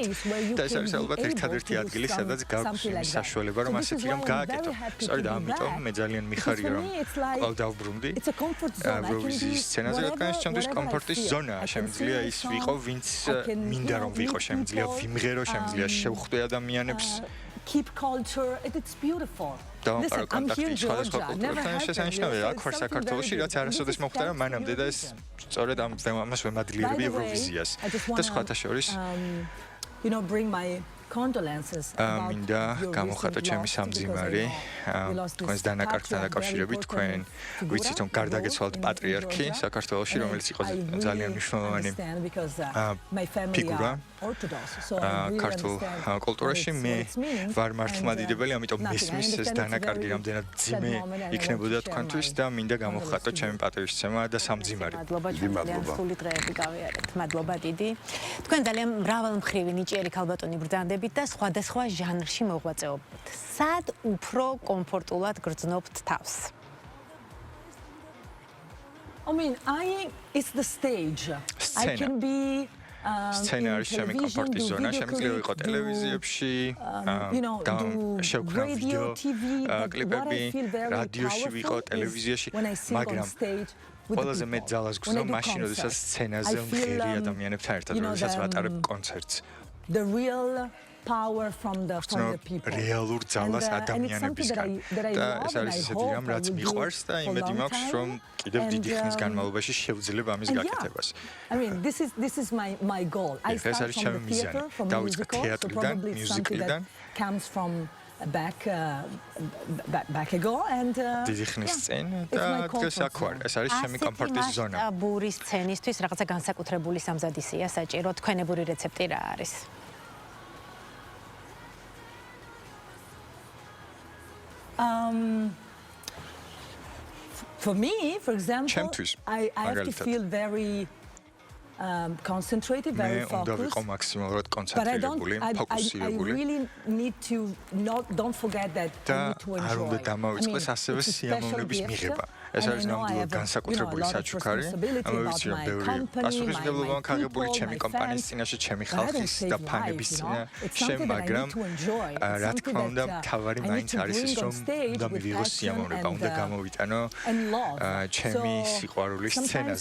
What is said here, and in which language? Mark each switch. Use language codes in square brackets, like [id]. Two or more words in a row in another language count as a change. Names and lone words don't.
[ka] და ეს არის ალბათ ერთადერთი ადგილი, სადაც გაქვს იმის საშუალება რომ ასეთი რამ გააკეთო. სწორედ ამიტომ მე ძალიან მიხარია რომ კვლავ დავბრუნდი ევროვიზიის სცენაზე, რადგან ეს ჩემთვის კომფორტის ზონაა. შემიძლია ის ვიყო, ვინც მინდა რომ ვიყო, შემიძლია ვიმღერო, შემიძლია შევხვდე ადამიანებს. [en] Keep culture, it's beautiful. [ka] დავამყარო კონტაქტი სხვადასხვა კულტურებთან, შესანიშნავია აქ ვარ საქართველოში, რაც არასოდეს მოხდა მანამდე და ეს სწორედ ამას ვემადლიერები ევროვიზიას. და სხვათა შორის [en] bring my condolences about [ka] მინდა გამოხატო ჩემი სამძიმარი თქვენს დანაკარგთან დაკავშირებით. თქვენ ვიცით რომ გარდაგეცვალთ პატრიარქი საქართველოში, რომელიც იყო ძალიან მნიშვნელოვანი ფიგურა ქართულ კულტურაში. მე ვარ მართლმადიდებელი, ამიტომ მესმის ეს დანაკარგი რამდენად ძიმე იქნებოდა თქვენთვის და მინდა გამოხატო ჩემი პატრიარქისცემა და სამძიმარი. მადლობა. სული დღეები გავიარეთ. მადლობა დიდი. თქვენ ძალიან მრავალმხრივი ნიჭიერი ქალბატონი ბრძანდებით და სხვადასხვა ჟანრში მოღვაწეობთ. სად უფრო კომფორტულად გრძნობთ თავს? [en] I mean, it's the stage. I can be [ka] სცენა არის ჩემი კომფორტის ზონა, შემიძლია ვიყო ტელევიზიებში, შევქმნა ვიდეო კლიპები, რადიოში ვიყო, ტელევიზიაში, მაგრამ ყველაზე მეტ ძალას გრძნობ მაშინ, როდესაც სცენაზე მღერი ადამიანებთან ერთად, როდესაც ვატარებ კონცერტს. [en] The real power from the people. [ka] რეალურ ძალას ადამიანებისგან. და ეს არის ისეთი რამ, რაც მიყვარს და იმედი მაქვს, რომ კიდევ დიდი ხნის განმავლობაში შევძლებ ამის გაკეთებას. [en] I mean, this is my goal. I start from the theater, from musical, so probably something that comes from back ago and [ka] დიდი ხნის წინ და დღეს აქ ვარ. ეს არის ჩემი კომფორტის ზონა. მასშტაბური სცენისთვის რაღაცა განსაკუთრებული სამზადისია საჭირო. თქვენებური რეცეპტი რა არის? [en] For me, for example, I have to feel very concentrated, very focused. But I really need to don't forget that I need to enjoy. [ka] ეს არის ნამდვილად განსაკუთრებული საჩუქარი. ამოვიცი რომ ბევრი პასუხისმგებლობა ქაღებული ჩემი კომპანიის წინაშე, ჩემი ხალხის და ფანების წინაშე, მაგრამ რა თქმა უნდა, თავარი მაინც არის ის რომ უნდა მივიღო სიამოვნება, უნდა გამოვიტანო ჩემი სიყვარული სცენაზე.